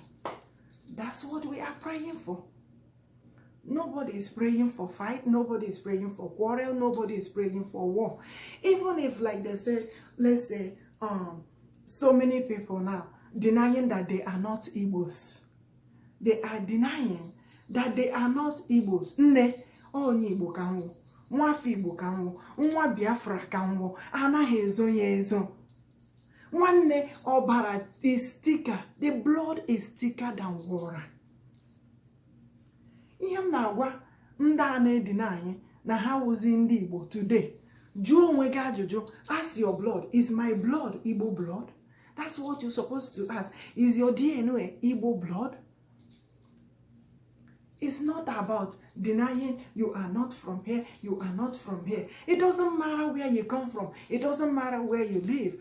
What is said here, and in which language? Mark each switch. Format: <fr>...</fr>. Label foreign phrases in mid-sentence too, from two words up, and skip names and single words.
<en>That's what we are praying for. Nobody is praying for fight. Nobody is praying for quarrel. Nobody is praying for war. Even if, like they say, let's say, so many people now denying that they are not Igbos. They are denying that they are not Igbos.</en> <ig>Nne, onye Igbo ka nwo, nwafe Igbo ka nwo, nwa Biafra ka nwo, anaghị ezo ya ezo. Nwanne ọbara</ig> <en>is thicker. The blood is thicker than water.</en> <ig>Ihe m na-agwa ndị a na-edina anyị na ha wụzi ndị Igbo today. Jụọ onwe gị ajụjụ.</ig> <en>Ask your blood. Is my blood Igbo blood? That's what you're supposed to ask. Is your DNA Igbo blood? It's not about denying you are not from here, you are not from here. It doesn't matter where you come from. It doesn't matter where you live.</en>